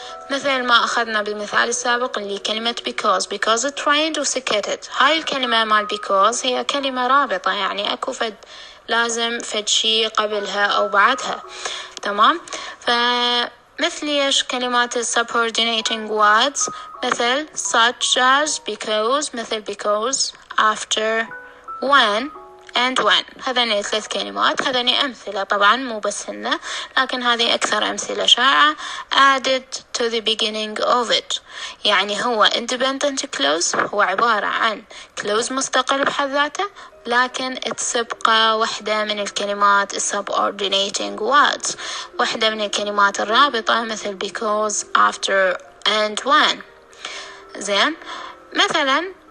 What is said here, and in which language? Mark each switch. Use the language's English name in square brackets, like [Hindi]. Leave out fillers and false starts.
[Arabic] مثل ما أخذنا بالمثال السابق اللي كلمة because it rained وسكتت. هاي الكلمة مال because هي كلمة رابطة يعني أكو لازم فد شي قبلها أو بعدها، تمام. فمثل إيش كلمات subordinating words مثل [English] such as because، [Arabic] مثل because، after، when and when. هذين 3 كلمات، هذين أمثلة طبعا مو بس هن، لكن هذه أكثر أمثلة شائعة. [English] added to the beginning of it [Arabic] يعني هو independent clause، هو عبارة عن clause مستقل بحد ذاته لكن تسبقه واحدة من الكلمات subordinating words، واحدة من الكلمات الرابطة مثل because، after and when. زين، مثلا